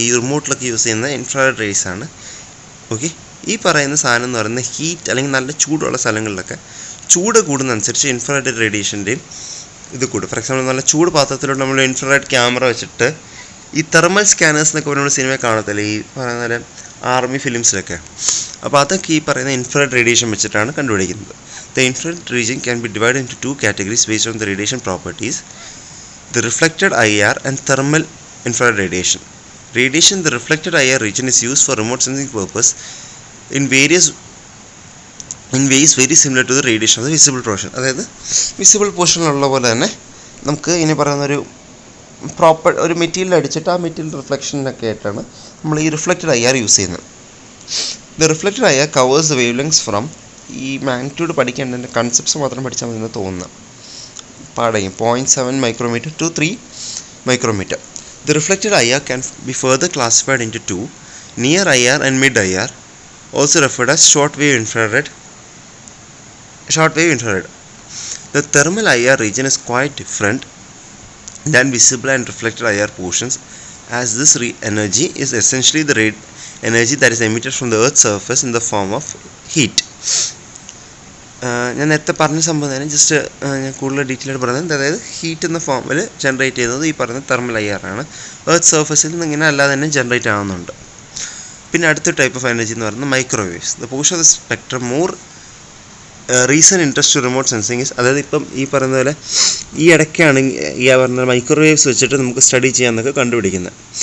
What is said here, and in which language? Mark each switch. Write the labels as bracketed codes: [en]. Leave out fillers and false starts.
[ml] ഈ റിമോട്ടിലൊക്കെ യൂസ് ചെയ്യുന്ന infrared raise ആണ്. ഓക്കെ, ഈ പറയുന്ന സാധനം എന്ന് പറയുന്നത് ഹീറ്റ് അല്ലെങ്കിൽ നല്ല ചൂടുള്ള സ്ഥലങ്ങളിലൊക്കെ ചൂട് കൂടുന്നതനുസരിച്ച് ഇൻഫ്രാറെഡ് റേഡിയേഷൻ്റെയും ഇത് കൂടും. ഫോർ എക്സാമ്പിൾ നല്ല ചൂട് പാത്രത്തിലോട്ട് നമ്മൾ ഇൻഫ്രാറെഡ് ക്യാമറ വെച്ചിട്ട് ഈ തെർമൽ സ്കാനേഴ്സ് എന്നൊക്കെ നമ്മൾ സിനിമ കാണത്തില്ല, ഈ പറയുന്ന പോലെ ആർമി ഫിലിംസിലൊക്കെ. അപ്പോൾ അതൊക്കെ ഈ പറയുന്ന ഇൻഫ്രാറെഡ് റേഡിയേഷൻ വെച്ചിട്ടാണ് കണ്ടുപിടിക്കുന്നത്. [en] The infrared region can be divide into 2 categories based on the radiation properties: the reflected IR and thermal infrared radiation. The reflected IR region is used for remote sensing purpose in ways very similar to the radiation of the visible portion. [ml] അതായത് visible പോർഷനിലുള്ള പോലെ തന്നെ നമുക്ക് ഇനി പറയുന്നൊരു proper ഒരു material അടിച്ചിട്ട് ആ material റിഫ്ലക്ഷനൊക്കെ ആയിട്ടാണ് നമ്മൾ ഈ റിഫ്ലക്റ്റഡ് IR യൂസ് ചെയ്യുന്നത്. [en] the reflected IR covers the wavelengths from, [ml] ഈ മാഗ്നിറ്റ്യൂഡ് പഠിക്കേണ്ടതിൻ്റെ കൺസെപ്റ്റ്സ് മാത്രം പഠിച്ചാൽ മതി എന്ന് തോന്നുന്നു, പാടയും [en] 0.7 micrometer to 3 micrometer. The reflected IR can be further classified into 2: near IR and mid IR, also referred as short wave infrared. The thermal IR region is quite different than visible and reflected IR portions, as this energy is essentially the energy that is emitted from the Earth's surface in the form of heat. [ml] ഞാൻ നേരത്തെ പറഞ്ഞ സംഭവം തന്നെ just ഞാൻ കൂടുതൽ detail ആയിട്ട് പറയുന്നത്, അതായത് ഹീറ്റ് എന്ന ഫോമിൽ ജനറേറ്റ് ചെയ്യുന്നത് ഈ പറയുന്ന തെർമൽ IR ആണ്. എർത്ത് സർഫസിൽ നിന്ന് ഇങ്ങനെ അല്ലാതെ തന്നെ ജനറേറ്റ് ആവുന്നുണ്ട്. പിന്നെ അടുത്ത ടൈപ്പ് ഓഫ് എനർജി എന്ന് പറയുന്നത് microwaves. [en] the portion of the spectrum more recent interest to remote sensing is, [ml] അതായത് ഇപ്പം ഈ പറയുന്ന പോലെ ഈ ഇടയ്ക്കാണ് ഈ പറഞ്ഞ മൈക്രോവേവ്സ് വെച്ചിട്ട് നമുക്ക് സ്റ്റഡി ചെയ്യാമെന്നൊക്കെ കണ്ടുപിടിക്കുന്നത്.